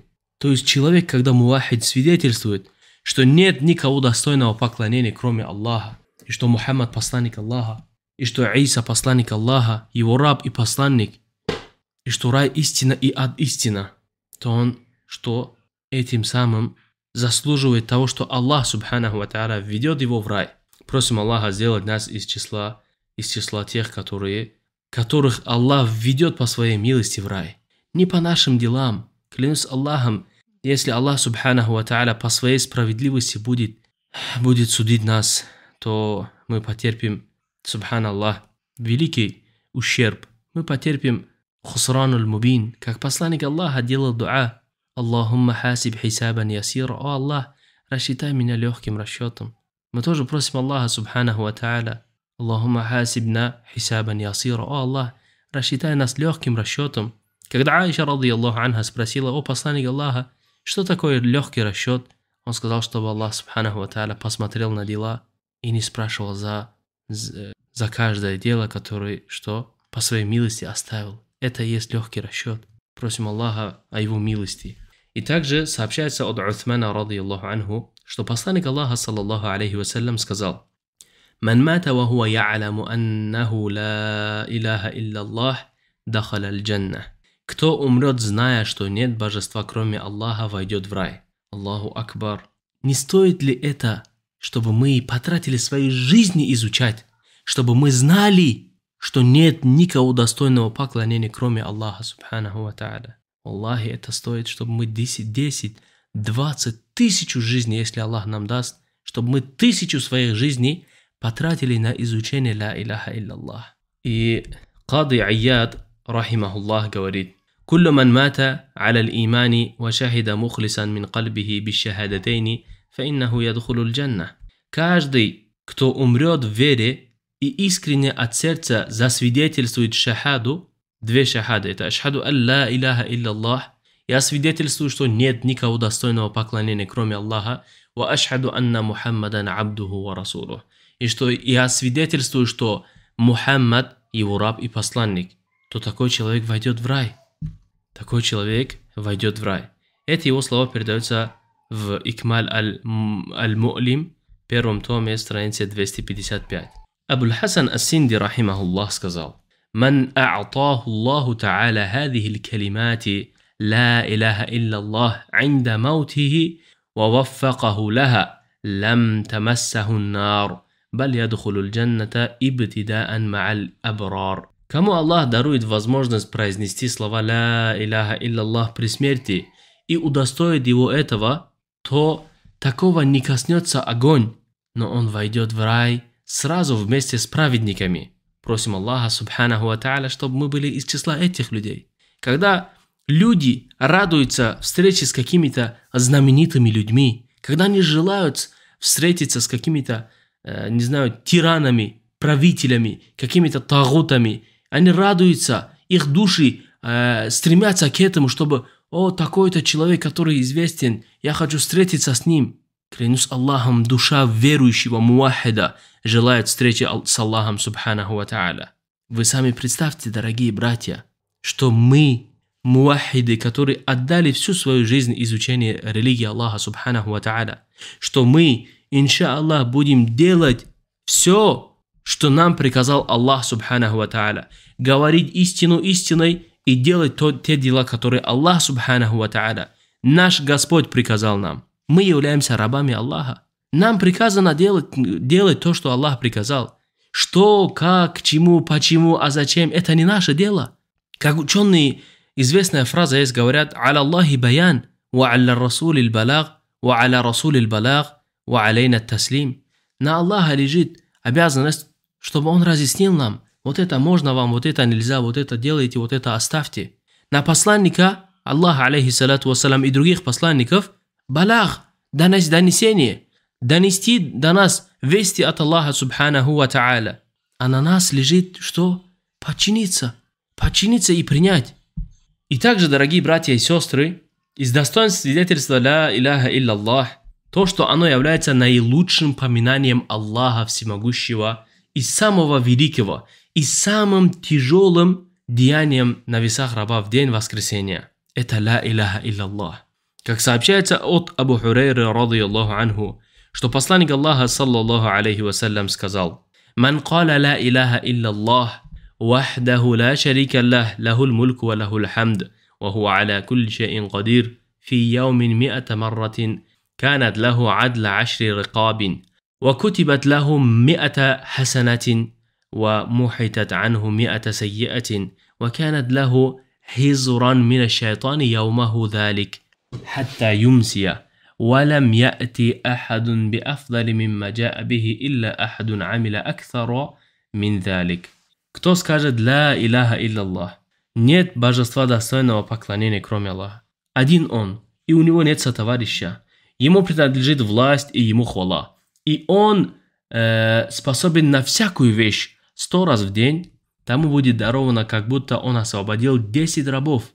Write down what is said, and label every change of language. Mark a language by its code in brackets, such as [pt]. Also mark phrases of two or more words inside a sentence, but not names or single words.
[ru] То есть человек, когда мувахид свидетельствует, что нет никого достойного поклонения, кроме Аллаха, и что Мухаммад посланник Аллаха, и что Иса посланник Аллаха, его раб и посланник, и что рай истина и ад истина, то он что этим самым заслуживает того, что Аллах [ar] سبحانه وتعالى [ru] введет его в рай. Просим Аллаха сделать нас из числа тех, которых Аллах введет по своей милости в рай. Не по нашим делам. Клянусь Аллахом, если Аллах [ar] سبحانه وتعالى [ru] по своей справедливости будет судить нас, то мы потерпим, субханаллах, великий ущерб. Мы потерпим [ar] الخسران المبين, [ru] как посланник Аллаха делал дуа: [ar] اللهم حاسب حسابا يسيرا. [ru] О Аллах, рассчитай меня легким расчетом. Мы тоже просим Аллаха [ar] سبحانه وتعالى: اللهم حاسبنا حسابا يسيرا. [ru] О Аллах, рассчитай нас легким расчетом. Когда Аиша [ar] رضي الله عنها [ru] спросила: о посланник Аллаха, что такое легкий расчет? Он сказал, чтобы Аллах [ar] سبحانه وتعالى [ru] посмотрел на дела и не спрашивал за каждое дело, которое по своей милости оставил. Это и есть легкий расчет. Просим Аллаха о его милости. И также сообщается от Уthмана [ar] رضي الله عنه, [ru] что посланник Аллаха [ar] صلى الله عليه وسلم сказал: «من مات وهو يعلم أنه لا إله إلا الله دخل الجنة». [ru] Кто умрет, зная, что нет божества, кроме Аллаха, войдет в рай. [ar] الله أكبر. [ru] Не стоит ли это, чтобы мы потратили свои жизни изучать, чтобы мы знали, что нет никого достойного поклонения, кроме Аллаха [ar] سبحانه وتعالى? [ru] Аллахи, это стоит, чтобы мы 10, 20 тысяч жизней, если Аллах нам даст, чтобы мы 1000 своих жизней потратили на изучение [ar] لا إله إلا الله. И Кади Аяд, рахимахуллах, говорит: «كل من مات على الإيمان وشهد مخلصا من قلبه بالشهادتين فإنه يدخل الجنة». [ru] Каждый, кто умрет в вере и искренне от сердца засвидетельствует шахаду, 2 шахады, это [ar] أشهد أن لا إله إلا الله, [ru] я свидетельствую, что нет никого достойного поклонения, кроме Аллаха, [ar] وأشهد أن محمدا عبده ورسوله, [ru] и что я свидетельствую, что Мухаммад его раб и посланник, то такой человек войдет в рай. Такой человек войдет в рай. Эти его слова передаются в Икмаль аль-Му'лим, 1 томе, странице 255. [ar] Абуль Хасан ас-Синди, рахимахуллах, сказал: «من أعطاه الله تعالى هذه الكلمة لا إله إلا الله عند موته ووفقه لها لم تمسه النار بل يدخل الجنة ابتداء مع الأبرار». [ru] Кому Аллах дарует возможность произнести слова [ar] «لا إله إلا الله» [ru] при смерти и удостоит его этого, то такого не коснется огонь, но он войдет в рай сразу вместе с праведниками. Просим Аллаха [ar] سبحانه وتعالى, [ru] чтобы мы были из числа этих людей. Когда люди радуются встрече с какими-то знаменитыми людьми, когда они желают встретиться с какими-то, тиранами, правителями, какими-то тагутами, они радуются, их души стремятся к этому, чтобы: о, такой-то человек, который известен, я хочу встретиться с ним. Клянусь Аллахом, душа верующего мувахида желает встречи с Аллахом [ar] سبحانه وتعالى. [ru] Вы сами представьте, дорогие братья, что мы, мувахиды, которые отдали всю свою жизнь изучению религии Аллаха [ar] سبحانه وتعالى, [ru] что мы, иншааллах, будем делать все, что нам приказал Аллах [ar] سبحانه وتعالى, [ru] говорить истину истиной и делать те дела, которые Аллах [ar] سبحانه وتعالى, [ru] наш Господь, приказал нам. Мы являемся рабами Аллаха. Нам приказано делать то, что Аллах приказал. Что, как, к чему, почему, а зачем, это не наше дело. Как ученые, известная фраза есть, говорят: [ar] «على الله البيان وعلى الرسول البلاغ وعلى الرسول البلاغ وعلينا التسليم». [ru] На Аллаха лежит обязанность, чтобы Он разъяснил нам: вот это можно вам, вот это нельзя, вот это делайте, вот это оставьте. на посланника Аллаха, [ar] عليه الصلاة والسلام, [ru] и других посланников балах, донесение, донести до нас вести от Аллаха [ar] سبحانه وتعالى. [ru] А на нас лежит что? Подчиниться и принять. И также, дорогие братья и сестры, из достоинств свидетельства [ar] لا إله إلا الله, [ru] то, что оно является наилучшим поминанием Аллаха Всемогущего и самого великого, и самым тяжелым деянием на весах раба в день воскресения. [ar] Это لا إله إلا الله. [ru] Как сообщается от Абу Хурейры, [ar] رضي الله عنه, [ru] что посланник Аллаха, [ar] صلى الله عليه وسلم, сказал: «من قال لا إله إلا الله وحده لا شريك له له الملك وله الحمد وهو على كل شيء قدير في يوم مئة مرة, كانت له عدل 10 رقاب وكتبت له 100 حسنة ومحتت عنه 100 سيئة وكانت له حزرا من الشيطان يومه ذلك حتى يمسي ولم يأتي أحد بأفضل مما جاء به إلا أحد عمل أكثر من ذلك». [ru] Кто скажет [ar] «لا إله إلا الله», [ru] нет божества достойного поклонения, кроме Аллаха. Один Он, и у Него нет сотоварища. Ему принадлежит власть и ему хвала. И он способен на всякую вещь 100 раз в день. Тому будет даровано, как будто он освободил 10 рабов.